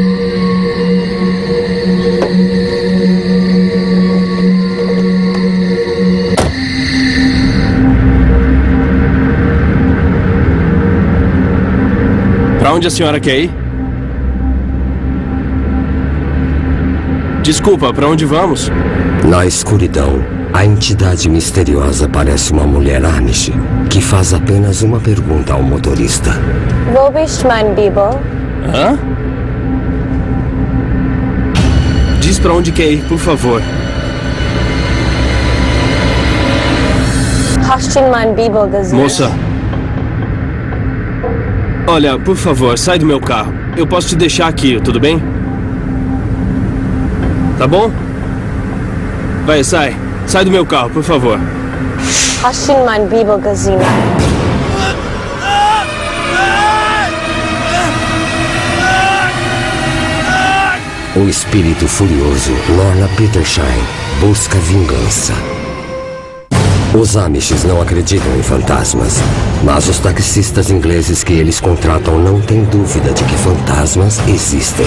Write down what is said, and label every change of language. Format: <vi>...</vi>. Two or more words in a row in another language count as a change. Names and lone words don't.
<pt>Para onde a senhora quer ir? Desculpa, para onde vamos? Na escuridão, a entidade misteriosa parece uma mulher Amish, que faz apenas uma pergunta ao motorista.</pt> <de>Wo bist mein Bibel? Hã?</de> <pt>Diz para onde quer ir, por favor.</pt> <de>Hast du mein Bibel gesehen?</de> <pt>Moça. Olha, por favor, sai do meu carro. Eu posso te deixar aqui, tudo bem? Tá bom? Vai, sai. Sai do meu carro, por favor.</pt> <de>Hast du mein Bibel gesehen?</de> <pt>O espírito furioso, Lorna Petershine, busca vingança. Os Amishes não acreditam em fantasmas, mas os taxistas ingleses que eles contratam não têm dúvida de que fantasmas existem.</pt>